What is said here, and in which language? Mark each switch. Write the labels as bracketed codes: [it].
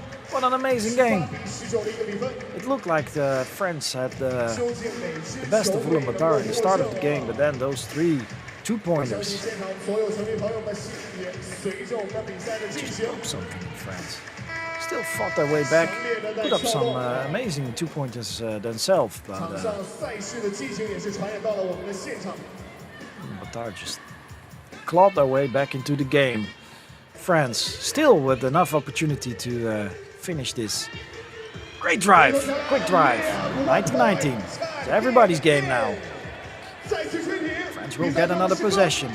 [en] What an amazing game. It looked like the French had the best of Ulaanbaatar at the start of the game, but then those 3 2-pointers. [zh] 现场所有球迷朋友们心也随着我们的比赛的进行。 [en] Something in France. Still fought their way back, put up some amazing 2-pointers themselves, but [zh] 场上赛事的激情也是传染到了我们的现场。 [en] Ulaanbaatar just clawed their way back into the game. France still with enough opportunity to finish this. Great drive, quick drive. 1919. It's everybody's game now. [zh] 再次吹停。 [en] France will get another possession.